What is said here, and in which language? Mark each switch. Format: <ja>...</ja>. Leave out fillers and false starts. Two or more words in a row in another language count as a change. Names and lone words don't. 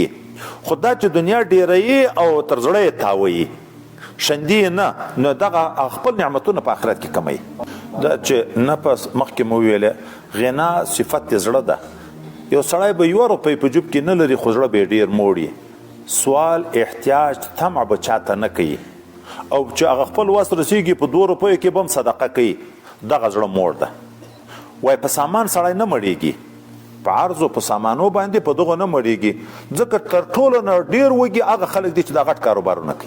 <ps>خو دا چې دنیا ډېروي او تر زړه یې تاووي شندي نه، نو دغه خپل نعمتونه په آخرت کې کموي. دا چې نفس مخکې مو ویلې غنا صفت د زړه ده. یو سړی به 1 روپۍ په جوب کې نه لري خو زړه به یې ډېر موړي. سوال احتیاج طمع به چاته نه کوي او چې هغه خپل وس رسیږي په 2 روپیو کې به هم صدقه کوي دغه زړه موړ ده. وای په سامان سړی نه مړیږي، په عرض او په سامانو باندې په دغه نه مړیږي، ځکه تر ټولو نه ډیر وږي هغه خلک دي چې دا غټ کاروبارونه کوي.</ps>